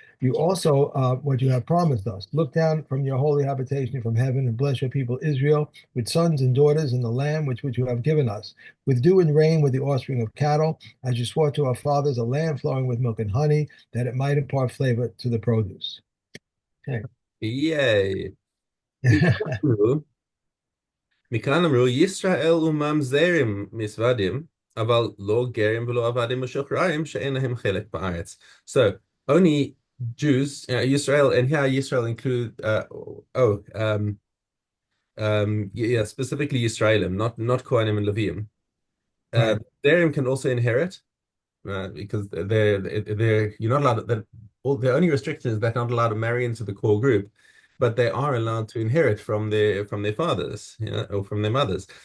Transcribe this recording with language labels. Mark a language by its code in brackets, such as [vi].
[en] You also what you have promised us. Look down from your holy habitation from heaven and bless your people Israel with sons and daughters in the land which you have given us, with dew and rain, with the offspring of cattle, as you swore to our fathers, a land flowing with milk and honey, that it might impart flavor to the produce. Okay. Yay. [he] מכאן אמרו, ישראל וממזרים מזוודים, אבל לא גרים ולא עבדים משוחררים שאין להם חלק בארץ. [en] So, only Jews, Israel, and here Israel include, yeah, specifically Israelim, not Kohanim and Levim. Uh, Right. Zerim can also inherit, because they're you're not allowed that all the only restriction is they're not allowed to marry into the core group, but they are allowed to inherit from their fathers, or from their mothers.